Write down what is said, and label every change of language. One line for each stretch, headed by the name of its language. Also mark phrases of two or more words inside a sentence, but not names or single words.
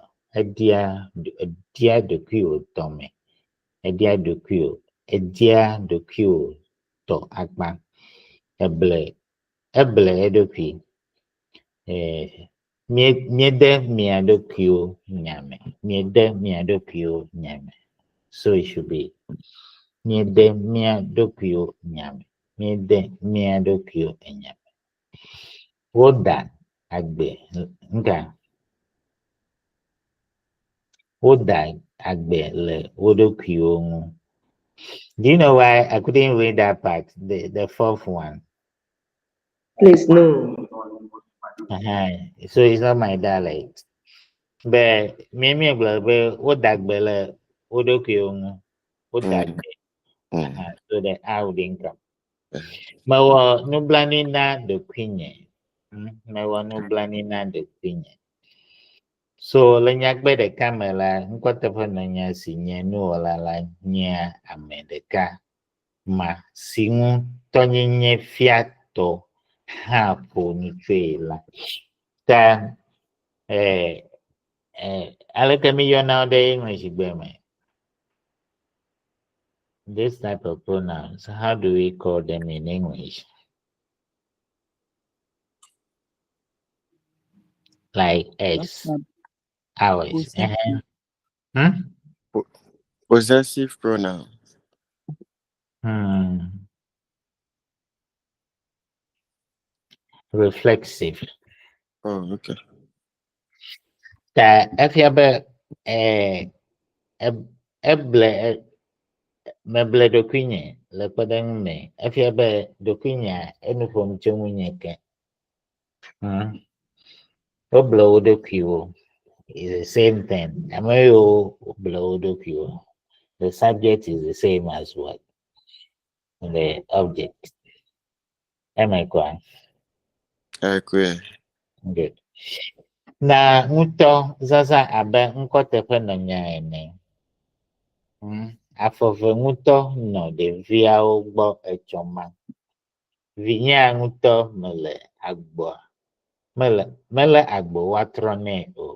Ewe: Edia ɖokuiwò tɔme, edia ɖokuiwò tɔ akpa, eble eɖokui. Miede mia ɖokuiwo nyame.
English: So it should be.
Ewe: Miede mia ɖokuiwo nyame. Woda agbe le wo ɖokuiwo ŋu.
English: Do you know why I couldn't read that part, the fourth one? Please, no. So it's not my dialect.
Ewe: But me woda agbe le wo ɖokuiwo ŋu. Woda agbe.
English: So the I wouldn't come.
Ewe: Mewɔ nublanui na ɖokuinye. So le nyagbe ɖeka me la, ŋkɔteƒe nɔnya si nye nuwɔla la nye ame ɖeka ma si ŋutɔ nye fiatɔ hã ƒo nu tsoe la. Ta aleke mi yɔna ɖe English gbe me?
English: This type of pronouns, how do we call them in English? Like S, ours. Possessive pronoun. Reflexive. Oh, okay.
Ewe: Ta efia be meble ɖokuinye le kpeɖeŋu me. Efia be ɖokuinya enu ƒom tso ŋunye ke. Woble wo ɖokuiwo.
English: It's the same thing.
Ewe: Ame yiwo woble wo ɖokuiwo.
English: The subject is the same as what? The object. Am I correct? Good. Good.
Ewe: Na ŋutɔ zaza abe ŋkɔteƒe nɔnya ene. Afɔve ŋutɔ nɔ ɖeviawo gbɔ etsɔma. Vinyea ŋutɔ mele agboa. Mele agbo woatrɔ nɛ o.